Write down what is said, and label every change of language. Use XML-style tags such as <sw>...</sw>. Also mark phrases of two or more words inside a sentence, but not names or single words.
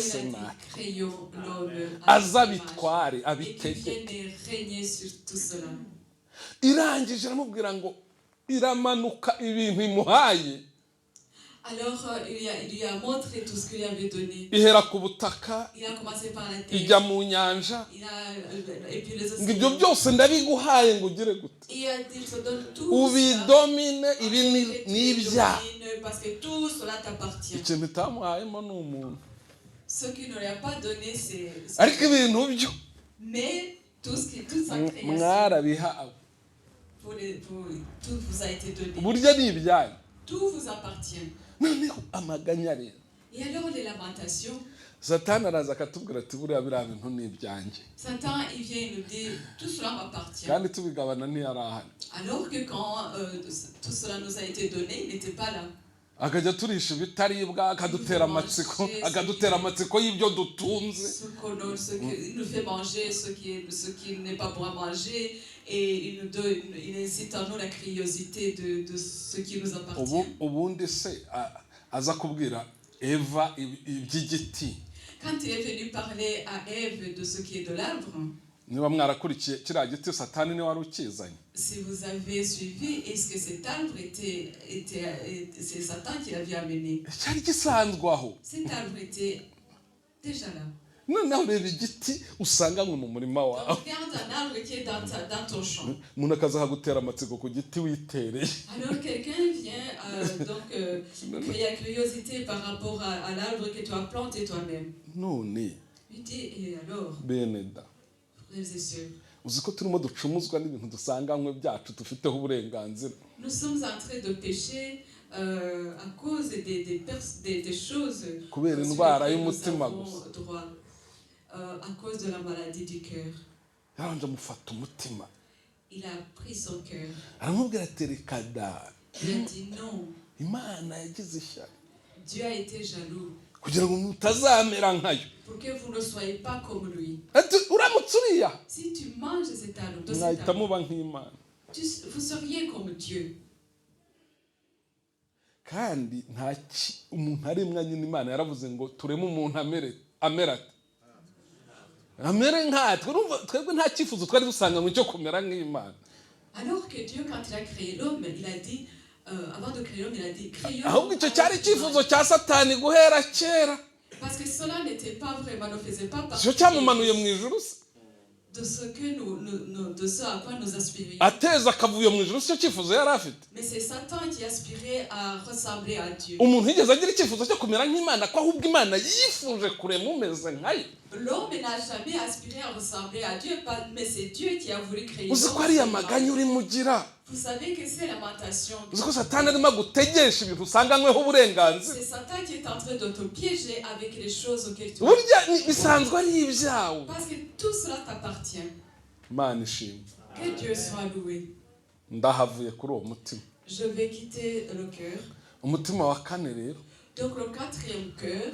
<rw>ase</rw> <fr>il a dit,</fr> <rw>nawe</rw> <fr>créons l'homme</fr> <rw>aza</rw> <fr>à notre image.</fr> <rw>abitware</rw> <fr>Et qui</fr> <rw>abitegeke.</rw> <fr>vienne régner sur tout cela.</fr> <rw>Irangije aramubwira ngo iramanuka ibintu imuhaye,</rw> <fr>Alors il lui a montré tout ce qu'il lui avait donné.</fr> <rw>ihera ku butaka</rw> <fr>Il a commencé par la terre.</fr> <rw>ijya mu nyanja,</rw> <fr>Et puis les</fr> <rw>ngo ibyo</rw> <fr>océans.</fr> <rw>byose ndabiguhaye ngo ugire gute,</rw> <fr>Et il a dit, je te donne tout</fr> <rw>ubidomine, ibi</rw> <fr>ça.</fr> <rw>ni</rw> <fr>Et tu</fr> <rw>ibyaha.</rw> <fr>domines, parce que tout cela t'appartient.</fr> <rw>Ikintu itamuhayemo ni umuntu,</rw> <fr>Ce qu'il ne lui a pas donné, c'est...</fr> <rw>ariko ibintu byo</rw> <fr>Mais toute sa création,</fr> <rw>mwarabihawe,</rw> <fr>tout vous a été donné.</fr> <rw>burya ni ibyanyu.</rw> <fr>Tout vous appartient.</fr> <rw>Noneho amaganya rero,</rw> <fr>Et alors les lamentations,</fr> <rw>Satani araza akatubwira ati buriya biriya bintu ni ibyanjye,</rw> <fr>Satan, il vient et nous dit, tout cela m'appartient.</fr> <rw>kandi tubigabana ntiyari ahari.</rw> <fr>Alors que quand tout cela nous a été donné, il n'était pas là.</fr> <rw>Akajya turisha ibitaribwa, akadutera amatsiko y'ibyo dutunze.</rw> <fr>Il nous fait manger ce qui n'est pas bon à manger, et il incite en nous la curiosité de ce qui nous appartient.</fr> <rw>Ubundi se aza kubwira Eva iby'igiti.</rw> <fr>Quand il est venu parler à Ève de ce qui est de l'arbre,</fr> <rw>Niba mwarakurikiye kiriya giti Satani niwe wari ukizanye.</rw> <fr>si vous avez suivi, est-ce que cet arbre c'est Satan qui l'avait amené?</fr> <rw>Cyari gisanzwe aho.</rw> <fr>Cet arbre était déjà là.</fr> <rw>Noneho reba igiti usanga mu murima wawe.</rw> <fr>Regarde un arbre qui est dans ton champ.</fr> <rw>Umuntu akaza akagutera amatsiko ku giti witereye.</rw> <fr>Alors quelqu'un vient créer la curiosité par rapport à l'arbre que tu as planté toi-même.</fr> <rw>None</rw> <fr>Il dit, et alors,</fr> <rw>beneda,</rw> <fr>frères et sœurs,</fr> <rw>uzi ko turimo ducumuzwa n'ibintu dusanganywe byacu dufiteho uburenganzira.</rw> <fr>nous sommes en train de pécher à cause des choses</fr> <rw>Kubera</rw> <fr>sur</fr> <rw>indwara</rw> <fr>lesquelles</fr> <rw>y'umutima</rw> <fr>nous</fr> <rw>gusa.</rw> <fr>avons droit, à cause de la maladie du cœur.</fr> <rw>Yaranje amufata umutima,</rw> <fr>Il a pris son cœur.</fr> <rw>aramubwira ati reka da,</rw> <fr>Il a dit non.</fr> <rw>Imana yagize ishyari</rw> <fr>Dieu a été jaloux</fr> <rw>kugira ngo mutazamera nkayo.</rw> <fr>pour que vous ne soyez pas comme lui.</fr> <rw>Ati uramutse uriya</rw> <fr>Si tu manges cet arbre, de cet</fr> <rw>mwahita</rw> <fr>arbre,</fr> <rw>muba nk'Imana.</rw> <fr>vous seriez comme Dieu.</fr> <rw>Kandi umuntu aremwa nyine Imana yaravuze ngo tureme umuntu amera ati amere nkatwe. Twebwe nta cyifuzo twari dusanga ngo cyo kumera nk'Imana.</rw> <fr>Alors que Dieu, quand il a créé l'homme, il a dit, avant de créer l'homme, il a dit, créons.</fr> <rw>Ahubwo icyo cyari icyifuzo cya Satani guhera kera.</rw> <fr>Parce que cela n'était pas vraiment, ne faisait pas partie</fr> <rw>Cyo cyamumanuye mu ijuru se,</rw> <fr>de ce à quoi nous aspirions.</fr> <rw>ateza akavuyo mu ijuru, cyo cyifuzo yari afite.</rw> <fr>Mais c'est Satan qui aspirait à ressembler à Dieu.</fr> <rw>Umuntu yigeze agira icyifuzo cyo kumera nk'Imana, ko ahubwo Imana yifuje kurema umeze nkayo.</rw> <fr>L'homme n'a jamais aspiré à ressembler à Dieu, mais c'est Dieu qui a voulu créer</fr> <rw>Uzi ko ariya maganya urimo ugira,</rw> <fr>Vous savez que c'est lamentation.</fr> <rw>uzi ko Satani arimo gutegesha ibintu usanganyweho uburenganzira.</rw> <fr>C'est Satan qui est en train de te piéger avec les choses auxquelles tu</fr> <rw>Burya bisanzwe ari ibyawe.</rw> <fr>Parce que tout cela t'appartient.</fr> <rw>Imana ishimwe.</rw> <fr>Que Dieu soit loué.</fr> <rw>Ndahavuye kuri uwo mutima.</rw> <fr>Je vais quitter le cœur.</fr> <rw>Umutima wa kane rero</rw> <fr>Donc le quatrième cœur,</fr>